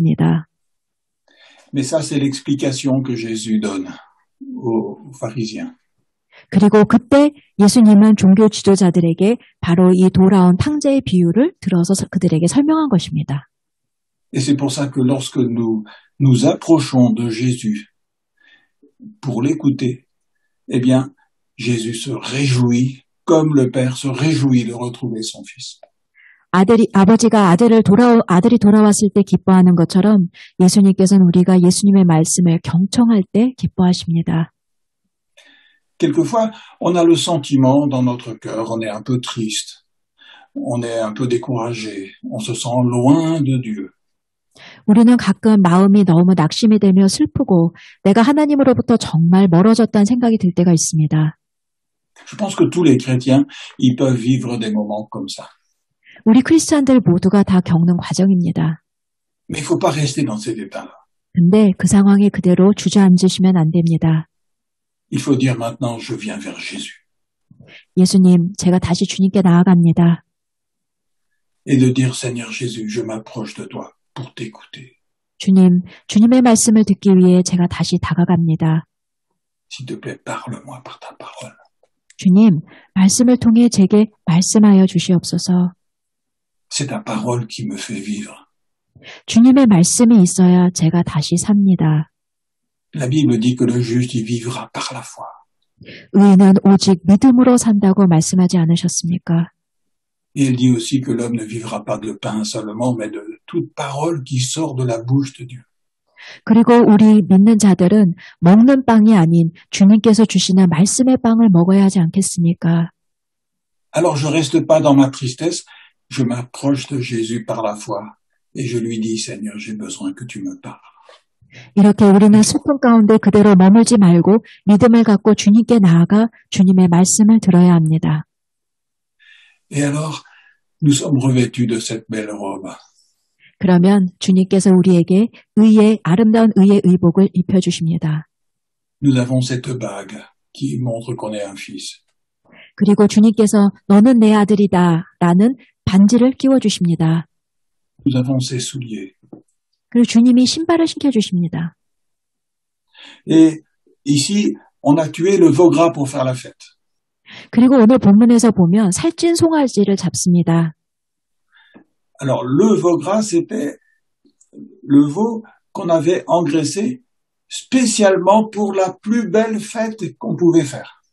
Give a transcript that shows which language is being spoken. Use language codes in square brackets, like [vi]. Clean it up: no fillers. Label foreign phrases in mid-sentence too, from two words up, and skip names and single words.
[fr] Mais ça, c'est l'explication que Jésus donne. aux pharisiens. [ko] 그리고 그때 예수님은 종교 지도자들에게 바로 이 돌아온 탕자의 비유를 들어서 그들에게 설명한 것입니다. [fr] Et c'est pour ça que lorsque nous approchons de Jésus pour l'écouter, eh bien, Jésus se réjouit comme le Père se réjouit de retrouver son Fils. [ko] 아버지가 아들이 돌아왔을 때 기뻐하는 것처럼 예수님께서는 우리가 예수님의 말씀을 경청할 때 기뻐하십니다. [fr] Quelquefois, on a le sentiment dans notre cœur, on est un peu triste, on est un peu découragé, on se sent loin de Dieu. [ko] 우리는 가끔 마음이 너무 낙심이 되며 슬프고 내가 하나님으로부터 정말 멀어졌다는 생각이 들 때가 있습니다. [fr] Je pense que tous les chrétiens, ils peuvent vivre des moments comme ça. [ko] 우리 크리스찬들 모두가 다 겪는 과정입니다. [fr] Mais il ne faut pas rester dans cet état-là. [ko] 근데 그 상황에 그대로 주저앉으시면 안 됩니다. [fr] Il faut dire maintenant, je viens vers Jésus. [ko] 예수님, 제가 다시 주님께 나아갑니다. [fr] Et de dire, Seigneur Jésus, je m'approche de toi pour t'écouter. [ko] 주님의 말씀을 듣기 위해 제가 다시 다가갑니다. [fr] S'il te plaît, parle-moi par ta parole. [ko] 주님, 말씀을 통해 제게 말씀하여 주시옵소서. [fr] C'est ta parole qui me fait vivre. [ko] 주님의 말씀이 있어야 제가 다시 삽니다. [fr] La Bible dit que le juste y vivra par la foi. [ko] 의인은 오직 믿음으로 산다고 말씀하지 않으셨습니까? [fr] Et elle dit aussi que l'homme ne vivra pas de pain seulement, mais de toute parole qui sort de la bouche de Dieu. [ko] 그리고 우리 믿는 자들은 먹는 빵이 아닌 주님께서 주시는 말씀의 빵을 먹어야 하지 않겠습니까? [fr] Alors je reste pas dans ma tristesse, je m'approche de Jésus par la foi et je lui dis, Seigneur, j'ai besoin que tu me parles. [ko] 이렇게 우리는 슬픔 가운데 그대로 머물지 말고 믿음을 갖고 주님께 나아가 주님의 말씀을 들어야 합니다. [fr] Et alors, nous sommes revêtus de cette belle robe. [ko] 그러면 주님께서 우리에게 아름다운 의의 의복을 입혀주십니다. [fr] Nous avons cette bague qui montre qu'on est un fils. [ko] 그리고 주님께서 너는 내 아들이다 라는 반지를 끼워주십니다. [fr] Nous avons ces souliers. [ko] 그리고 주님이 신발을 신겨주십니다. [fr] Et ici, on a tué le veau gras pour faire la fête. [ko] 그리고 오늘 본문에서 보면 살찐 송아지를 잡습니다. [fr] Alors, le veau gras, c'était le veau qu'on avait engraissé spécialement pour la plus belle fête qu'on pouvait faire.